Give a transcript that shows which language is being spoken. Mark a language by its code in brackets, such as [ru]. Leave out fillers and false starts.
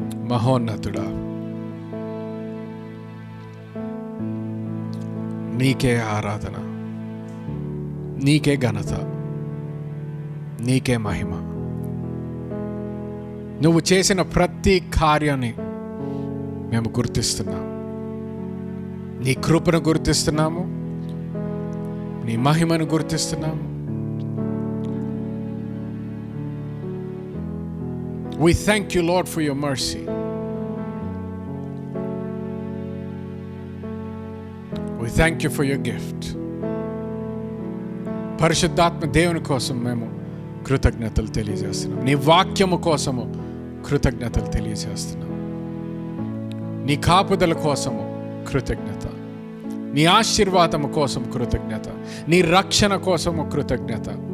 [te] మహోన్నతుడా, నీకే ఆరాధన, నీకే ఘనత, నీకే మహిమ. నువ్వు చేసిన ప్రతి కార్యాన్ని మేము గుర్తిస్తున్నాం. నీ కృపను గుర్తిస్తున్నాము, నీ మహిమను గుర్తిస్తున్నాము. [en] We thank you, Lord, for your mercy. We thank you for your gift. [te] పరిశుద్ధాత్మ దేవుని కోసం మేము కృతజ్ఞతలు తెలియజేస్తున్నాం. నీ వాక్యము కోసము కృతజ్ఞతలు తెలియజేస్తున్నాం. నీ కాపుదల కోసము కృతజ్ఞత, నీ ఆశీర్వాదము కోసం కృతజ్ఞత, నీ రక్షణ కోసము కృతజ్ఞత.